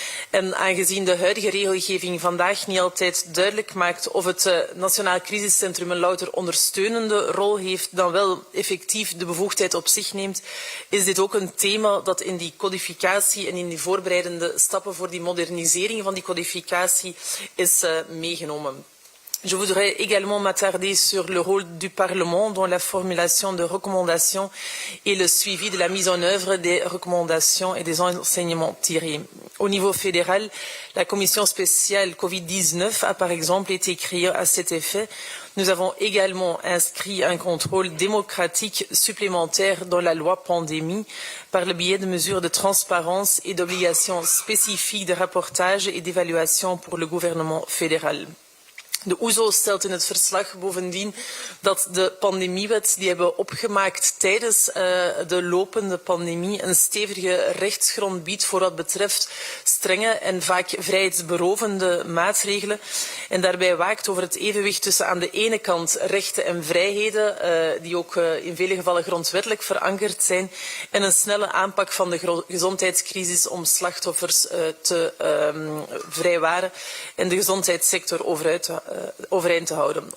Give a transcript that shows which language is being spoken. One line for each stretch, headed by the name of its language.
Dutch: En aangezien de huidige regelgeving vandaag niet altijd duidelijk maakt of het Nationaal Crisiscentrum een louter ondersteunende rol heeft, dan wel effectief de bevoegdheid op zich neemt, is dit ook een thema dat in die codificatie en in die voorbereidende stappen voor die modernisering van die codificatie is meegenomen.
French: Je voudrais également m'attarder sur le rôle du Parlement dans la formulation de recommandations et le suivi de la mise en œuvre des recommandations et des enseignements tirés. Au niveau fédéral, la commission spéciale Covid-19 a par exemple été créée à cet effet. Nous avons également inscrit un contrôle démocratique supplémentaire dans la loi pandémie par le biais de mesures de transparence et d'obligations spécifiques de rapportage et d'évaluation pour le gouvernement fédéral.
Dutch: De OESO stelt in het verslag bovendien dat de pandemiewet die hebben opgemaakt tijdens de lopende pandemie een stevige rechtsgrond biedt voor wat betreft strenge en vaak vrijheidsberovende maatregelen en daarbij waakt over het evenwicht tussen aan de ene kant rechten en vrijheden die ook in vele gevallen grondwettelijk verankerd zijn en een snelle aanpak van de gezondheidscrisis om slachtoffers te vrijwaren en de gezondheidssector overeind te houden.